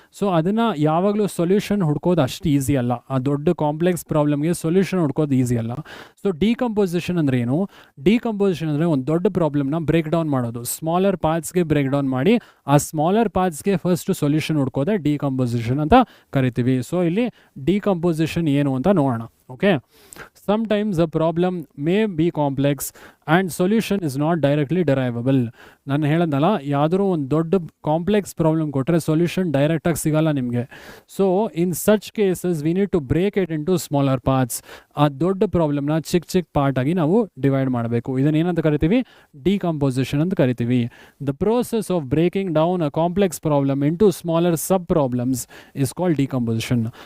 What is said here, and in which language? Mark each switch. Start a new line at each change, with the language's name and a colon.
Kannada: So ಅದನ್ನು ಯಾವಾಗಲೂ solution ಹುಡ್ಕೋದು ಅಷ್ಟು ಈಸಿ ಅಲ್ಲ. ಆ ದೊಡ್ಡ ಕಾಂಪ್ಲೆಕ್ಸ್ ಪ್ರಾಬ್ಲಮ್ಗೆ ಸೊಲ್ಯೂಷನ್ ಹುಡ್ಕೋದು ಈಸಿ ಅಲ್ಲ. ಸೊ ಡಿಕಂಪೋಸಿಷನ್ ಅಂದರೆ ಏನು? ಡಿಕಂಪೋಸಿಷನ್ ಅಂದರೆ ಒಂದು ದೊಡ್ಡ ಪ್ರಾಬ್ಲಮ್ನ ಬ್ರೇಕ್ ಡೌನ್ ಮಾಡೋದು, ಸ್ಮಾಲರ್ ಪಾರ್ಟ್ಸ್ಗೆ ಬ್ರೇಕ್ ಡೌನ್ ಮಾಡಿ ಆ ಸ್ಮಾಲರ್ ಪಾರ್ಟ್ಸ್ಗೆ ಫಸ್ಟ್ ಸೊಲ್ಯೂಷನ್ ಹುಡ್ಕೋದೆ ಡಿಕಂಪೋಸಿಷನ್ ಅಂತ ಕರಿತೀವಿ. ಸೊ ಇಲ್ಲಿ ಡಿಕಂಪೋಸಿಷನ್ ಏನು ಅಂತ ನೋಡೋಣ.
English: Okay, sometimes a problem may be complex and solution is not directly derivable.
Kannada: ನಾನು ಹೇಳೋದಲ್ಲ, ಯಾವುದಾದ್ರೂ ಒಂದು ದೊಡ್ಡ ಕಾಂಪ್ಲೆಕ್ಸ್ ಪ್ರಾಬ್ಲಮ್ ಕೊಟ್ಟರೆ ಸೊಲ್ಯೂಷನ್ ಡೈರೆಕ್ಟಾಗಿ ಸಿಗಲ್ಲ ನಿಮಗೆ.
English: So in such cases we need to break it into smaller parts.
Kannada: ಆ ದೊಡ್ಡ ಪ್ರಾಬ್ಲಮ್ನ ಚಿಕ್ಕ ಚಿಕ್ಕ ಪಾರ್ಟಾಗಿ ನಾವು ಡಿವೈಡ್ ಮಾಡಬೇಕು. ಇದನ್ನು ಏನಂತ ಕರಿತೀವಿ? ಡಿಕಂಪೋಸಿಷನ್ ಅಂತ ಕರಿತೀವಿ.
English: The process of breaking down a complex problem into smaller sub problems is called decomposition.